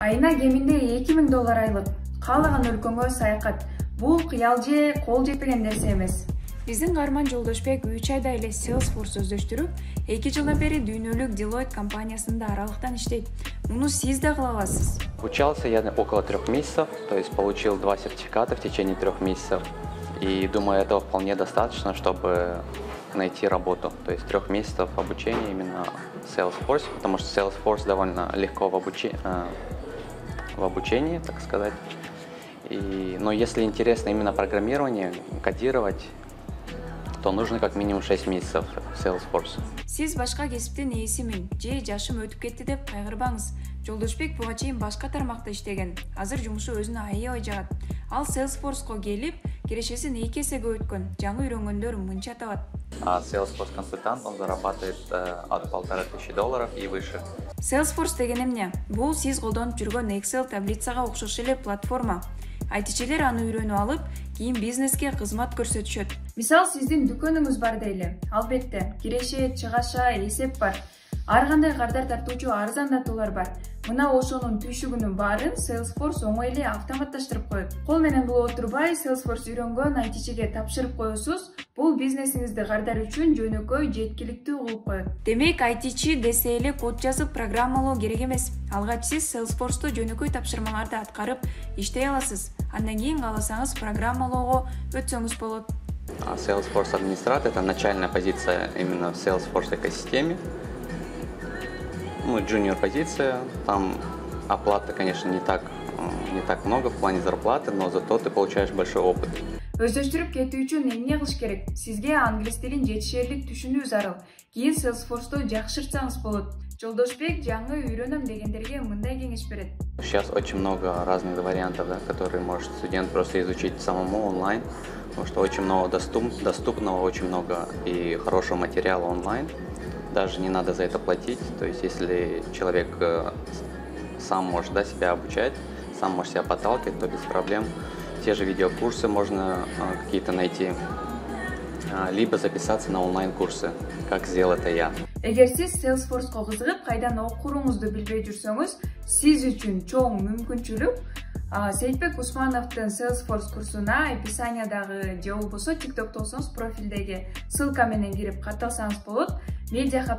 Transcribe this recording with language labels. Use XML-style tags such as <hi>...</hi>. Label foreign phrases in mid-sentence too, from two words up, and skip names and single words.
<ky>Айына кеминде $2000 айлык. Каалаган өлкөнгө саякат. Бул кыял же кол жетпеген нерсе эмес. Биздин каарман Жолдошбек 3 айда эле Salesforce өздөштүрүп, 2 жылдан бери дүйнөлүк Deloitte компаниясында аралыктан иштейт. Муну сиз да кыла аласыз.</ky> <ru>Обучался я около 3 месяцев, то есть получил 2 сертификата в течение 3 месяцев. И думаю, этого вполне достаточно, чтобы найти работу. То есть 3 месяцев обучения именно Salesforce, потому что Salesforce довольно легко в обучении, так сказать. Но если интересно именно программирование, кодировать, то нужно как минимум 6 месяцев Salesforce.</ru> <ky>Сиз башка кесиптин ээсимин же жашым өтүп кетти деп кайгырбаңыз. Жолдошбек буга чейин башка тармакта иштеген. Азыр жумушу өзүнө аябай жагат. Ал Salesforce'ко келип, кирешесин 2 эсеге өткөн. Жаңы үйрөнгөндөр мынча табат.</ky> <ru>Salesforce консультант, он зарабатывает от $1500 и выше.</ru> <ky>Salesforce деген эмне? Бул сиз колдонуп жүргөн Excel таблицага окшош эле платформа. айтичилер аны үйрөнүп алып, кийин бизнеске кызмат көрсөтүшөт. Мисал, сиздин дүкөнүңүз бар дейли. Албетте, киреше, чыгаша, эсеп бар. Ар кандай кардар тартуучу арзандатуулар бар. Мына ошонун түйшүгүнүн баарын Salesforce оңой эле автоматташтырып коет. Кол менен булып отурбай, Salesforce үйрөнгөн айтичиге тапшырып коесуз, бул бизнесиңизди кардар үчүн жөнөкөй, жеткиликтүү кылып коет. Демек, айтичи десе эле код жазып программалоо керек эмес. Алгач сиз Salesforce'то жөнөкөй тапшырмаларды аткарып иштей аласыз. Андан кийин кааласаңыз программалоого өтсөңүз болот.</ky> <ru>Salesforce администратор — это начальная позиция именно в Salesforce экосистеме. Junior позиция, там оплата, конечно, не так много в плане зарплаты, но зато ты получаешь большой опыт.</ru> <ky>Өздөштүрүп кетүү үчүн эмне кылыш керек? Сизге англис тилин жетишерлик түшүнүү зарыл. Кийин Salesforce'то жакшыртсаңыз болот. Жолдошбек жаңы үйрөнөм дегендерге мындай кеңеш берет.</ky> <ru>Сейчас очень много разных вариантов, да, которые может студент просто изучить самому онлайн, потому что очень много доступного, очень много и хорошего материала онлайн. Даже не надо за это платить. То есть, если человек сам может, да, себя обучать, сам может себя подталкивать, то без проблем. Те же видеокурсы можно какие-то найти, либо записаться на онлайн-курсы, как сделал это я.</ru> <ky>Эгер сиз Salesforce'ко кызыгып, кайдан окуруңузду билбей жүрсөңүз, сиз үчүн чоң мүмкүнчүлүк Сейитбек Усмановдун Salesforce курсуна описаниядагы же болбосо TikTok'то болсоңуз профилдеги ссылка менен кирип катталсаңыз болот.</ky>